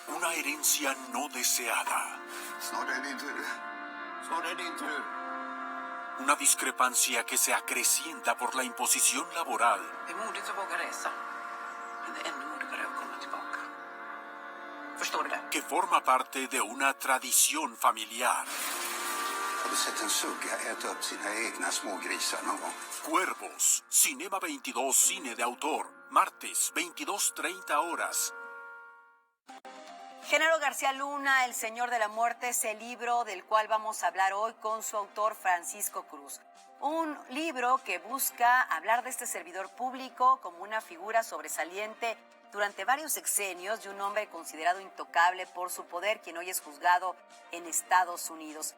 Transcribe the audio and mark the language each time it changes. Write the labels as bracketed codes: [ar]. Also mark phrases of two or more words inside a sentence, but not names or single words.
[es] Una herencia no deseada. Una discrepancia que se acrecienta por la imposición laboral. [sv] Det är modigt att våga resa, men det är ännu modigare att komma tillbaka. Förstår du det? [es] Que forma parte de una tradición familiar. [sv] Har du sett en sugga äta upp sina egna små grisar någon gång? [es] Cuervos, Cinema 22, cine de autor, martes, 22:30 horas. Genaro García Luna, El Señor de la Muerte, es el libro del cual vamos a hablar hoy con su autor Francisco Cruz. Un libro que busca hablar de este servidor público como una figura sobresaliente durante varios sexenios de un hombre considerado intocable por su poder, quien hoy es juzgado en Estados Unidos.